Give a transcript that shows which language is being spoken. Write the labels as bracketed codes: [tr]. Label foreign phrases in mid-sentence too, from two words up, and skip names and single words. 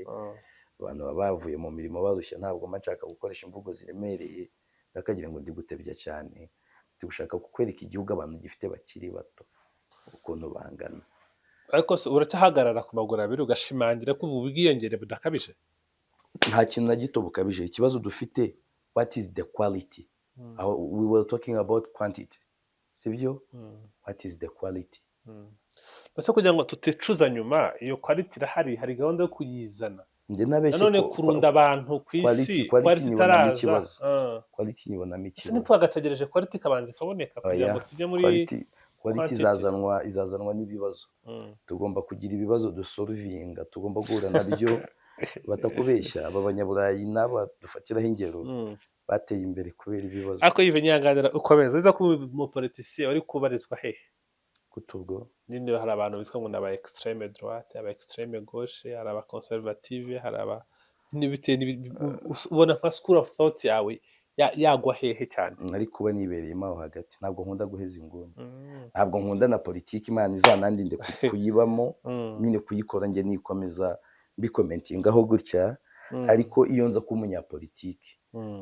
[rw] Abantu bavuye mu mirimo barushye ntabwo mashaka gukoresha imvugo ziremereye ndakagira ngo ndi gutebya cyane. Ndi gushaka kukwereka igihugu abantu gifite bakiri bato ukuntu bangana. Ariko uracyahagarara ku maguru abiri ugashimangira ko ubu bwiyongere budakabije. Nta kintu na gito bukabije. Ikibazo dufite [en] what is the quality? We were talking about quantity. Sibyo? What is the quality? [rw] ese kugira ngo tuticuza nyuma iyo quality irahari, hari gahunda yo kuyizana. njye nabeshye Nanone ko kurunda abantu ku isi quality quality nyibonamo itaraza, ikibazo, quality nyibonamo ese ikibazo. ntitwagategereje quality ikabanza ikaboneka kugira Oya, ngo tujye muri quality quantity? izazanwa n'ibibazo. Mm. Tugomba kugira ibibazo dusoluvinga, tugomba guhura nabyo. Batakubeshya, aba banyaburayi n'aba dufatiraho ingero Mm. bateye imbere kubera ibibazo. ariko yive nyihanganira ukomeza uza kuba umupolitisiye wari kubarizwa hehe? Kutubwo nyine hari abantu bitwa ngo ni aba [fr] extreme droite, [rw] aba [fr] extreme gauche, [rw] hari aba conservative, hari aba n'ibite ubona nka [en] school of thought [rw] yawe yagwa hehe cyane? nari kuba nibereyemo aho hagati, ntabwo nkunda guheza inguni, Mm. ntabwo nkunda na politiki imana izanandinde kuyibamo, Mm. nyine kuyikora njye nikomeza mbikomentingaho gutya. Mm. ariko iyo nza kuba umunyapolitiki Mm.